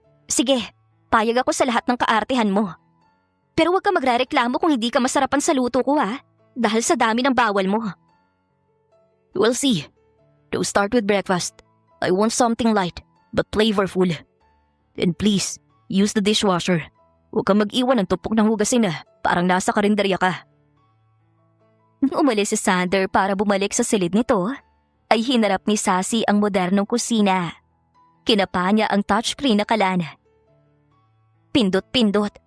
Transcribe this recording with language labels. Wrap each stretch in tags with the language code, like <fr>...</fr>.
<tl>Sige, payag ako sa lahat ng kaartehan mo. Pero huwag ka magrereklamo kung hindi ka masarapan sa luto ko dahil sa dami ng bawal mo.</tl> <en>We'll see. To start with breakfast, I want something light but flavorful. And please, use the dishwasher.</en> <tl>Huwag kang mag-iwan ng tupok ng hugasin parang nasa karinderya ka. Nung umalis si Sander para bumalik sa silid nito, ay hinarap ni Sassy ang modernong kusina. Kinapa niya ang touchscreen na kalan. Pindot-pindot.</tl>